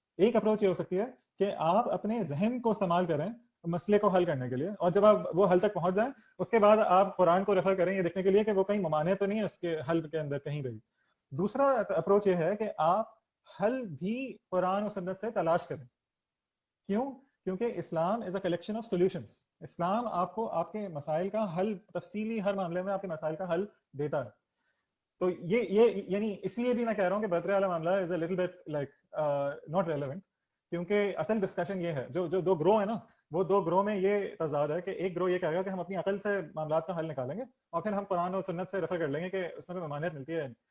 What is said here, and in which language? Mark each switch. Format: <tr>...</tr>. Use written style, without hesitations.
<ur>ایک اپروچ یہ ہو سکتی ہے کہ آپ اپنے ذہن کو استعمال کریں مسئلے کو حل کرنے کے لیے, اور جب آپ وہ حل تک پہنچ جائیں اس کے بعد آپ قرآن کو ریفر کریں یہ دیکھنے کے لیے کہ وہ کہیں ممانع تو نہیں ہے اس کے حل کے اندر کہیں بھی. دوسرا اپروچ یہ ہے کہ آپ حل بھی قرآن و سنت سے تلاش کریں. کیوں؟ کیونکہ</ur> <en>Islam is a collection of solutions.</en> <ur>اسلام آپ کو آپ کے مسائل کا حل, تفصیلی ہر معاملے میں آپ کے مسائل کا حل دیتا ہے. تو یہ یعنی اس لیے بھی میں کہہ رہا ہوں کہ برتھ ڈے والا معاملہ</ur> <en>is a little bit like not relevant,</en> <ur>کیونکہ اصل ڈسکشن یہ ہے, جو دو گروہ ہے نا, وہ دو گروہ میں یہ تضاد ہے کہ ایک گروہ یہ کہے گا کہ ہم اپنی عقل سے معاملات کا حل نکالیں گے اور پھر ہم قرآن اور سنت سے ریفر کر لیں گے کہ اس میں ممانعت ملتی ہے.</ur>